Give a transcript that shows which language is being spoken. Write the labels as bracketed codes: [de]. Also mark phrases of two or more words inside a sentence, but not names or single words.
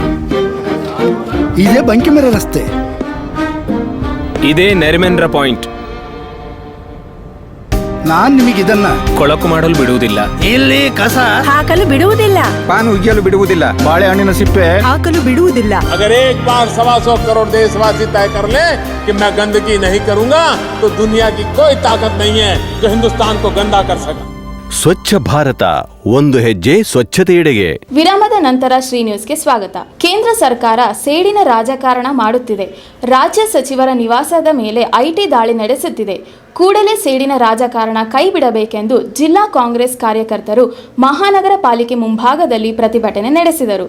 [kn] ಇದೇ ಬಂಕಿಮರ ರಸ್ತೆ, ಇದೇ ನೆರಿಮೆನ್ರ ಪಾಯಿಂಟ್. ನಾನ್ ನಿಮಗಿದನ್ನ ಕೊಳಕು ಮಾಡಲು ಬಿಡುವುದಿಲ್ಲ, ಇಲ್ಲಿ ಕಸ ಹಾಕಲು ಬಿಡುವುದಿಲ್ಲ, ಪಾನು ಉಜ್ಜಲು ಬಿಡುವುದಿಲ್ಲ, ಬಾಳೆಹಣ್ಣಿನ ಸಿಪ್ಪೆ ಹಾಕಲು ಬಿಡುವುದಿಲ್ಲ. [hi] अगर एक बार 125 करोड़ देशवासी तय कर ले कि मैं गंदगी नहीं करूंगा, तो दुनिया की कोई ताकत नहीं है जो हिंदुस्तान को गंदा कर सके. [kn] ಸ್ವಚ್ಛ ಭಾರತ, ಒಂದು ಹೆಜ್ಜೆ ಸ್ವಚ್ಛತೆಯೆಡೆಗೆ. ವಿರಾಮದ ನಂತರ ಶ್ರೀ ನ್ಯೂಸ್ಗೆ ಸ್ವಾಗತ. ಕೇಂದ್ರ ಸರ್ಕಾರ ಸೇಡಿನ ರಾಜಕಾರಣ ಮಾಡುತ್ತಿದೆ. ರಾಜ್ಯ ಸಚಿವರ ನಿವಾಸದ ಮೇಲೆ ಐಟಿ ದಾಳಿ ನಡೆಸುತ್ತಿದೆ. ಕೂಡಲೇ ಸೇಡಿನ ರಾಜಕಾರಣ ಕೈಬಿಡಬೇಕೆಂದು ಜಿಲ್ಲಾ ಕಾಂಗ್ರೆಸ್ ಕಾರ್ಯಕರ್ತರು ಮಹಾನಗರ ಪಾಲಿಕೆ ಮುಂಭಾಗದಲ್ಲಿ ಪ್ರತಿಭಟನೆ ನಡೆಸಿದರು.